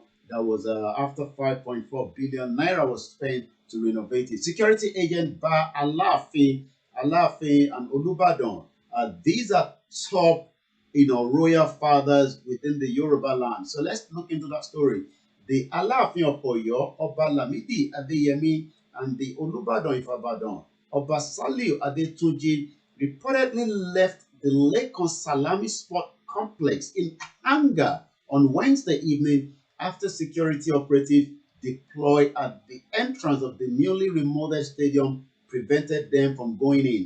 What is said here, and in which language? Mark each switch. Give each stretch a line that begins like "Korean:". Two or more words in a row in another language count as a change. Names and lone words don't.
English: That was after 5.4 billion naira was spent to renovate it. Security agent Ba Alaafin and Olubadan. These are top, royal fathers within the Yoruba land. So let's look into that story. The Alaafin of Oyo, Oba Lamidi Adeyemi, and the Olubadan of Ibadan, Oba Saliu Adetunji, reportedly left the Lekan Salami Sport Complex in anger on Wednesday evening after security operatives deployed at the entrance of the newly remodeled stadium prevented them from going in.